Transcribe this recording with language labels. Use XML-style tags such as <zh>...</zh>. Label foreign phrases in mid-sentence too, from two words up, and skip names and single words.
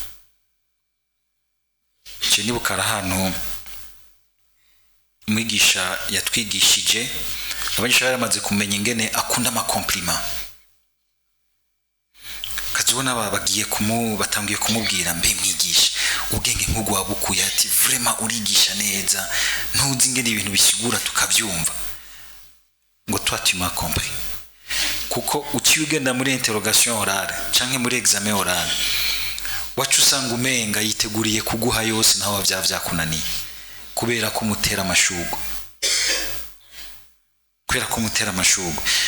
<rn>Je nibukara hano mwigisha yatwigishije, abanyeshuri baramaze kumenya ingene akunda amakompliment. Kazibona bagiye batangiye kumubwira mbe mwigisha ubwenge nk'ugu wabukuye, ati vraiment urigisha neza, ntuzi ingene ibintu bisigura tukavyumva.</rn> <fr>Ngo toi tu m'as compris.</fr> <rn>Kuko ukiyugenda muri</rn> <fr>interrogation orale</fr> <rn>canke muri</rn> <fr>examen orale,</fr> <rn>wacu usanga umenga yiteguriye kuguha yose naho vyakunaniye, kubera ko mutera amashugo, kubera ko mutera amashugo.</rn>